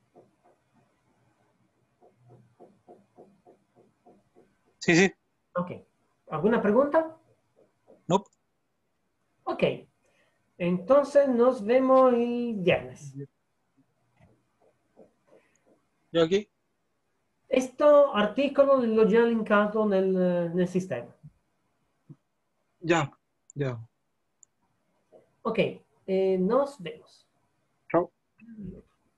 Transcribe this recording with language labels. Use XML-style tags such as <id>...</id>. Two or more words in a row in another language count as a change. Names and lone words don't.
<es>Sí, sí. Ok. ¿Alguna pregunta? Nope. Ok. Entonces nos vemos el viernes. Yo aquí.</es> <it>Questo articolo l'ho già linkato nel sistema.</it> <es>Ya, ya. Ok, nos vemos. Chao.</es>